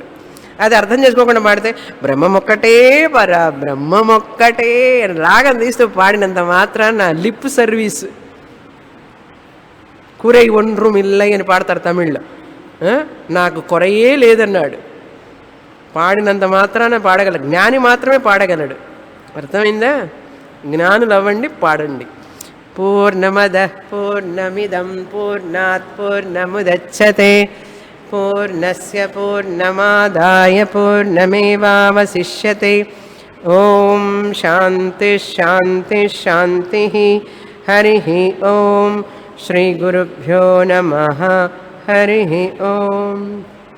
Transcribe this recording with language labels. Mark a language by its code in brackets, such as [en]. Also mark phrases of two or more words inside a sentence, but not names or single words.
[te] అది అర్థం చేసుకోకుండా పాడితే బ్రహ్మం ఒక్కటే బ్రహ్మం ఒక్కటే రాగం తీస్తూ పాడినంత మాత్రాన [en] lip service. [ta] குறை ஒன்றும் இல்லை [te] అని పాడతారు తమిళ్లో. నాకు కొరయే లేదన్నాడు. పాడినంత మాత్రాన పాడగలడు, జ్ఞాని మాత్రమే పాడగలడు. అర్థమైందా? జ్ఞానులు అవ్వండి, పాడండి. [sa] పూర్ణమద పూర్ణమిదం పూర్ణాత్ పూర్ణముదచ్యతే పూర్ణస్య పూర్ణమాదాయ పూర్ణమేవావశిష్యతే. ఓం శాంతి శాంతి శాంతి. హరి ఓం. శ్రీ గురుభ్యో నమః. హరి ఓం.